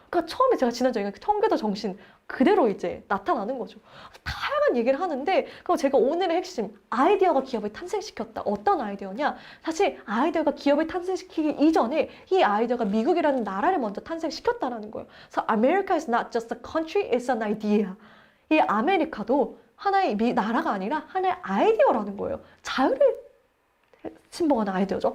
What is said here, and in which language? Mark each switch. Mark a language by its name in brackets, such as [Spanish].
[Korean] 그러니까 처음에 제가 지난주에 청교도 정신 그대로 이제 나타나는 거죠. 다양한 얘기를 하는데 그럼 제가 오늘의 핵심 아이디어가 기업을 탄생시켰다. 어떤 아이디어냐? 사실 아이디어가 기업을 탄생시키기 이전에 이 아이디어가 미국이라는 나라를 먼저 탄생시켰다라는 거예요. 그래서 [English] America is not just a country, it's an idea. [Korean] 이 아메리카도 하나의 나라가 아니라 하나의 아이디어라는 거예요. 자유를 신봉하는 아이디어죠.